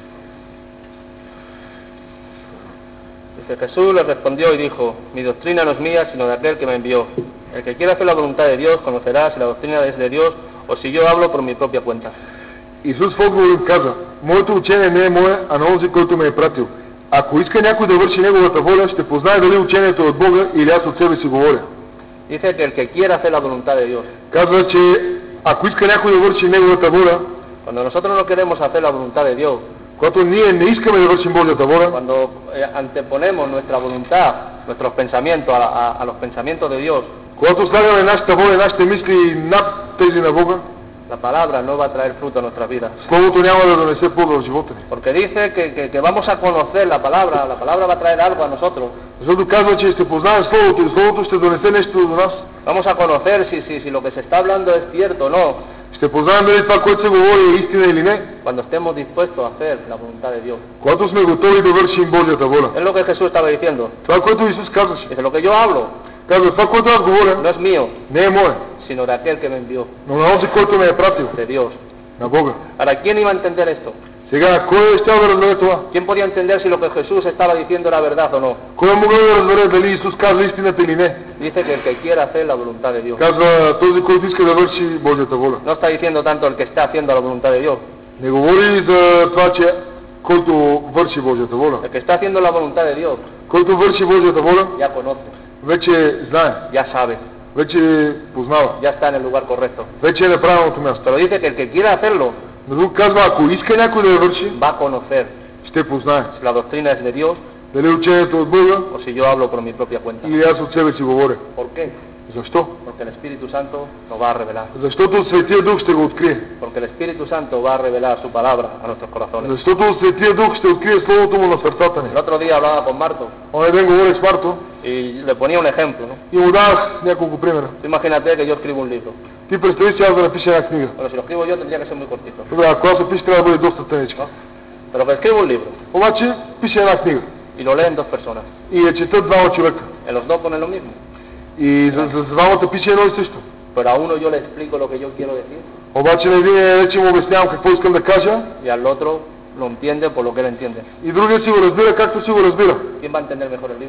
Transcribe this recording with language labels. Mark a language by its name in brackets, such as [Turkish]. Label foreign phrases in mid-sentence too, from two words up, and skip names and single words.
[Spanish] Dice, Jesús le respondió y dijo: mi doctrina no es mía, sino de aquel que me envió. El que quiera hacer la voluntad de Dios conocerá si la doctrina es de Dios o si yo hablo por mi propia cuenta. [Bulgarian] Исус в отговор им каза: моето учение не е мое, а на онзи, който ме е пратил. Ако иска някой да върши неговата воля, ще познае дали учението е от Бога или аз от себе си говоря. [Spanish] Dice que el que quiera hacer la voluntad de Dios. [Bulgarian] Казва, че ако иска някой да върши неговата воля, [Spanish] Cuando nosotros no queremos hacer la voluntad de Dios, [Bulgarian] когато ние не искаме да вършим Божията воля, [Spanish] cuando anteponemos nuestra voluntad, nuestros pensamientos a los pensamientos de Dios, [Bulgarian] когато слагаме нашата воля, нашите мисли над тези на Бога, [Spanish] la palabra no va a traer fruto a nuestras vidas. [Bulgarian] Словото няма да донесе плод в живота ни. [Spanish] Porque dice que vamos a conocer la palabra va a traer algo a nosotros. [Bulgarian] Защото казва, че ще познаем Словото и Словото ще донесе нещо до нас. [Spanish] Vamos a conocer si lo que se está hablando es cierto o no, [Bulgarian] Ще познаем дали това, което се говори е истина или не, [Spanish] cuando estemos dispuestos a hacer la voluntad de Dios. [Bulgarian] когато сме готови да вършим Божията воля. [Spanish] Es lo que Jesús estaba diciendo. [Bulgarian] Това, което Исус казваше. [Spanish] Dice, lo que yo hablo [Bulgarian] Казва, това, което аз [Spanish] no [Bulgarian] говоря, [Spanish] es mío, [Bulgarian] не е мое, [Spanish] sino de aquel que me envió, [Bulgarian] но на онзи, който ме е пратил, [Spanish] de Dios. [Bulgarian] на Бога. [Spanish] Ahora, ¿quién iba a entender esto? [Bulgarian] Сега, кой е щял да разбере това? [Spanish] ¿Quién podía entender si lo que Jesús estaba diciendo era verdad o no? [Bulgarian] Кой е могъл да разбере дали Исус казва истината или не? [Spanish] Dice que el que quiera hacer la voluntad de Dios. [Bulgarian] Казва, този, който иска да върши Божията воля. [Spanish] No está diciendo tanto el que está haciendo la voluntad de Dios. [Bulgarian] Не говори за това, че който върши Божията воля. [Spanish] El que está haciendo la voluntad de Dios [Bulgarian] Който върши Божията воля, [Spanish] ya conoce, [Bulgarian] вече знае, [Spanish] ya sabe, [Bulgarian] вече познава, [Spanish] ya está en el lugar correcto. [Bulgarian] вече е на правилното място. [Spanish] Pero dice que el que quiera hacerlo [Bulgarian] Но друг казва, ако иска някой да я върши, [Spanish] va a conocer [Bulgarian] ще познае [Spanish] si la doctrina es de Dios [Bulgarian] дали учението е от Бога [Spanish] o si yo hablo por mi propia cuenta. [Bulgarian] или аз от себе си говоря. [Spanish] ¿Por qué? [Bulgarian] Защо? [Spanish] Porque el Espíritu Santo lo va a revelar. [Bulgarian] Защото Светия Дух ще го открие. [Spanish] Porque el Espíritu Santo va a revelar su palabra a nuestros corazones. [Bulgarian] Защото Светия Дух ще открие Словото му на сърцата ни. [Spanish] El otro día hablaba con Marto [Bulgarian] Онзи ден говорих с Марто [Spanish] y le ponía un ejemplo, ¿no? [Bulgarian] и му давах няколко примера. [Spanish] Tú imagínate que yo escribo un libro. [Bulgarian] Ти представи си аз да напиша една книга. [Spanish] Bueno, si lo escribo yo tendría que ser muy cortito, [Bulgarian] Добре, ако аз напиша, трябва да бъде доста тъничка. [Spanish] ¿no? Pero que escribo un libro [Bulgarian] Обаче пише една книга [Spanish] y lo leen dos personas. [Bulgarian] и я четат двама човека. [Spanish] En los dos ponen lo mismo. [Bulgarian] И за двамата пише едно и също. [Spanish] Pero a uno yo le explico lo que yo quiero decir [Bulgarian] Обаче на един вече му обяснявам какво искам да кажа [Spanish] y al otro lo entiende por lo que él entiende. [Bulgarian] и другия си го разбира както си го разбира. [Spanish] ¿Quién va a entender mejor el libro?